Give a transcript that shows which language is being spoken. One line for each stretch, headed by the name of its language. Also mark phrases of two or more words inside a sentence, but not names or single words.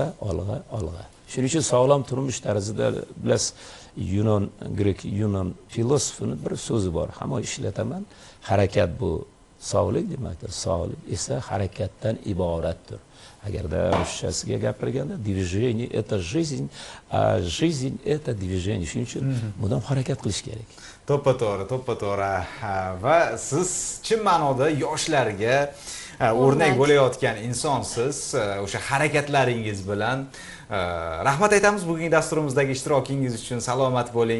Uzbek: Shuning uchun sog'lom turmush tarzida bilasiz, grek Yunon filosofini bir so'zi bor. Hamma ishlataman. Harakat bu sog'lik demakdir. Sog'lik esa harakatdan iboratdir. Agarda ruschasiga gapirganda,
Russian: движение это жизнь, а жизнь это движение.
Uzbek: Shuning uchun bundan harakat qilish kerak. To'ppa-to'g'ri. Va siz chin ma'noda yoshlarga o'rnak bo'layotgan insonsiz. O'sha harakatlaringiz bilan rahmat aytamiz bugungi dasturimizdagi ishtirokingiz uchun. Salomat bo'ling.